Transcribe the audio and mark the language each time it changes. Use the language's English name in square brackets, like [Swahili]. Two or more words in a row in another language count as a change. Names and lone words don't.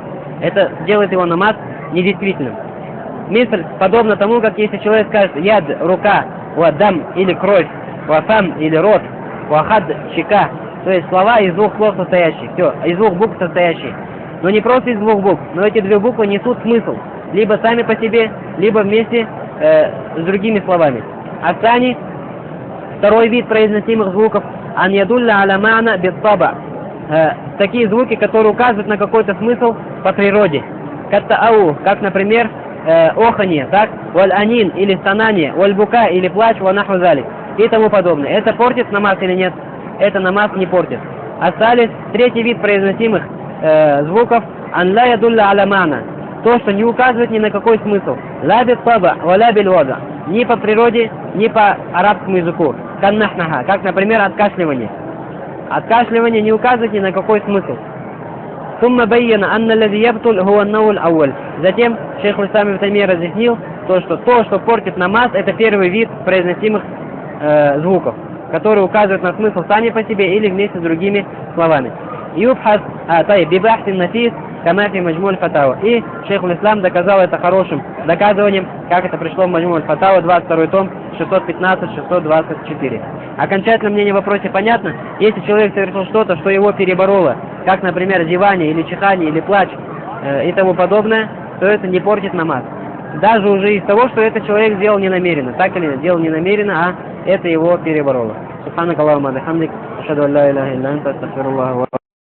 [Russian] Это делает его намаз недействительным. Мисль подобно тому, как если человек скажет яд, рука, уаддам или кровь, уафам или рот, уахад, щека. То есть слова из двух слов состоящие. Все, из двух букв состоящие. Но не просто из двух букв, но эти две буквы несут смысл. Либо сами по себе, либо вместе с другими словами. Асани, второй вид произносимых звуков, [Arabic] أن يدل على معنى بالطبع. [Russian] Такие звуки, которые указывают на какой-то смысл по природе. Каттаау, как, например, оханье, так, валь-анин или стонание, валь-бука или плач, [Arabic] ونحو ذلك [Russian] и тому подобное. Это портит намаз или нет? Это намаз не портит. Остались третий вид произносимых звуков, [Arabic] أن لا يدل على معنى. [Russian] То, что не указывает ни на какой смысл. [Arabic] لا بالطبع ولا بالوضع. [Russian] Ни по природе, ни по арабскому языку. Каннахнаха, как, например, откашливание. Откашливание не указывает ни на какой смысл. [Arabic] ثم بين أن الذي يبطل هو النوع الأول. [Russian] Затем шейх аль-Ислам ибн Таймия разъяснил то, что портит намаз, это первый вид произносимых звуков, которые указывают на смысл сами по себе или вместе с другими словами. [Arabic] يبحث ببحث نفيس كما في مجموع الفتاوى. [Russian] И шейх аль-Ислам доказал это хорошим доказыванием, как это пришло в маджму аль-фатава, 22 том, 615-624. Окончательное мнение в вопросе понятно? Если человек совершил что-то, что его перебороло, как, например, зевание, или чихание, или плач и тому подобное, то это не портит намаз. Даже уже из того, что этот человек сделал ненамеренно. Так или нет, сделал ненамеренно, а это его перебороло. [Arabic] سبحانك اللهم وبحمدك أشهد أن لا إله إلا أنت أستغفر الله و